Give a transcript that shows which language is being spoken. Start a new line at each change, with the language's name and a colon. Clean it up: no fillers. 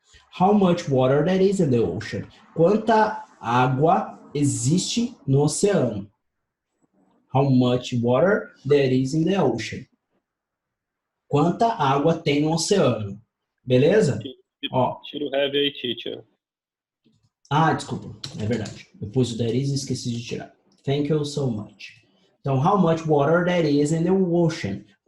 English: How much water there is in the ocean?
Portuguese: Quanta água existe no oceano?
English: How much water there is in the ocean?
Portuguese: Quanta água tem no oceano? Beleza? Ó. Tira o have aí, teacher. Ah, desculpa. É verdade. Eu pus o there is e esqueci de tirar.
English: Thank you so much. Então, how much water there is in the ocean?